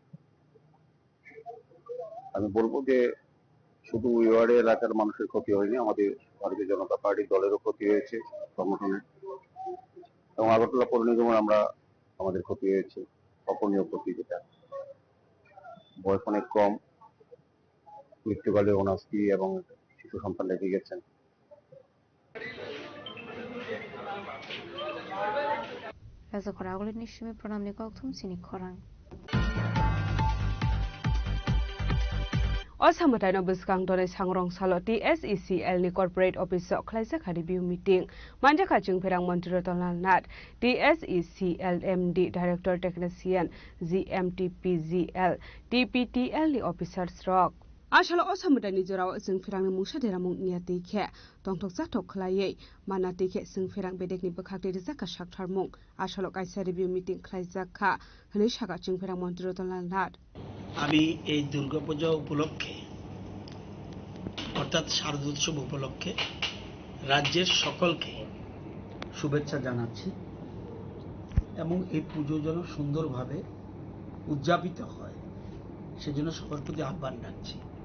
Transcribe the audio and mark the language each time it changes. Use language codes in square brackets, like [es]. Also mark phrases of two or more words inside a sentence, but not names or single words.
[bn] আমি বলবো যে শুধু ওই ওয়ার্ডে এলাকার মানুষের ক্ষতি হয়নি, আমাদের ভারতীয় জনতা পার্টি দলেরও ক্ষতি হয়েছে, সংগঠনের এবং আগরতলা পৌর নিগমের আমরা আমাদের ক্ষতি হয়েছে, অপূরণীয় ক্ষতি। যেটা বয়স অনেক কম, মৃত্যুকালে ওনার স্ত্রী এবং শিশু সন্তান রেখে গেছেন। রাজা আগলের নিশ্চিমে প্রণাম নিকথম সিনি খরাং [trp] असामताइन बिस्कांग दनै सांग्रं सालो TSECL नि [en] corporate office [trp] खलाइसा खारि बिउ मिटिं मानजाखा चिंफेरां मन्त्री रतनलाल नाथ TSECL MD डाइरेक्टर टेक्निशियन GMTPGL TPTL नि अफिसार्स रक आसालो असामताइनि जेराव जोंफेरांनि मुसादेरा मुंनिया दैखे तंथक जाथक खलायै माना दैखे जोंफेरां बेदेकनि बखाक्ति जाका साक्थार मुं आसालो काइसा [en] review meeting [trp] खलाइजाखा हनै सागा चिंफेरां मन्त्री रतनलाल नाथ [bn] আমি এই দুর্গাপূজা উপলক্ষে অর্থাৎ শারদোৎসব উপলক্ষে রাজ্যের সকলকে শুভেচ্ছা জানাচ্ছি এবং এই পুজো যেন সুন্দরভাবে উদযাপিত হয় সেজন্য সবার প্রতি আহ্বান রাখছি।